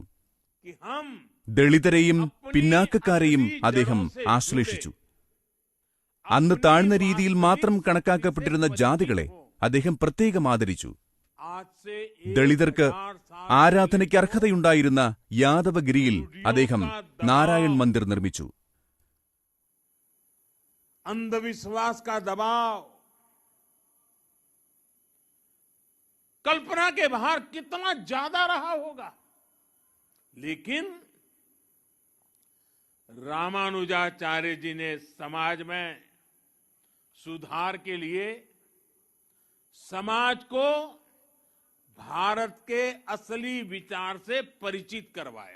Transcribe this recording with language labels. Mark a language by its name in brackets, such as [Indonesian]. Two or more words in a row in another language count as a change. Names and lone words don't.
[Malayalam] ദളിതരെയും പിന്നാക്കക്കാരെയും അദ്ദേഹം ആശ്ലേഷിച്ചു. അന്ന് താഴ്ന്ന രീതിയിൽ മാത്രം കണക്കാക്കപ്പെട്ടിരുന്ന ജാതികളെ അദ്ദേഹം പ്രത്യേകം ആദരിച്ചു. ദളിതർക്ക് ആരാധനയ്ക്ക് അർഹതയുണ്ടായിരുന്ന യാദവഗിരിയിൽ അദ്ദേഹം നാരായൺ മന്ദിർ നിർമ്മിച്ചു. [Hindi] अंधविश्वास का दबाव कल्पना के बाहर कितना ज्यादा रहा होगा, लेकिन रामानुजाचार्य जी ने समाज में सुधार के लिए समाज को भारत के असली विचार से परिचित करवाया.